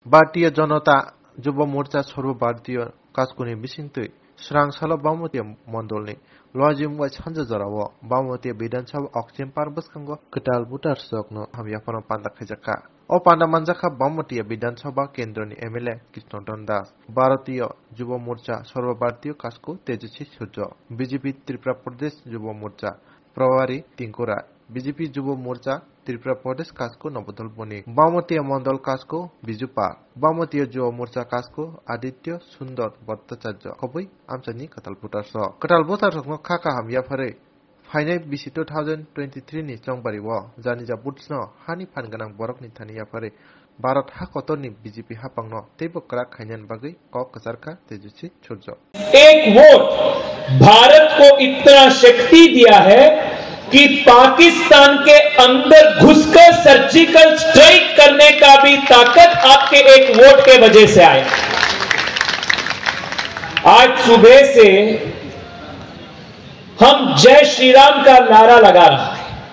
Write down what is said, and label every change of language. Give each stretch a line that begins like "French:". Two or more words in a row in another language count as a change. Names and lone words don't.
Bodo: भारतीय जनता युवा मोर्चा सर्वभारतीय कास्कुनि बिसिंतै स्रांसाल बामतीय मण्डलनि लजिमवाय सानजा जराव बामतीय विधानसभा अक्सिम पारबसखांग कटाल बुटार सकनो हामियाफोराव पान्दा खायजाखा ओ पान्दा मानजाखा बामतीय विधानसभा केन्द्रनि एमएलए कृष्णधन दास भारतीय युवा मोर्चा सर्वभारतीय कास्कु तेजस्वी सूर्य बीजेपी त्रिपुरा प्रदेश युवा मोर्चा प्रभारी टिंकुरा बीजेपी युवा मोर्चा त्रिपुरा प्रदेश कास्को नवदल बनी बामतीय मंडल कास्को बिजुपा बामतीय युवा मोर्चा कास्को आदित्य सुंदर भट्टाचार्य खबै आमचानी कटालबुटार खाका हामियाफोरै फाइनाय बिसि 2023 नि चंबारी व जानिजा बुट्सनो हानि फानगोनां बरकनि थानियाफोरै भारत हाकतरनि बीजेपी हापांनो तेबो क्राक खायनान बागै क कसारका तेजस्वी सूर्य
Hindi: एक वोट भारत को इतना शक्ति दिया है कि पाकिस्तान के अंदर घुसकर सर्जिकल स्ट्राइक करने का भी ताकत आपके एक वोट के वजह से आया। आज सुबह से हम जय श्री राम का नारा लगा रहा है।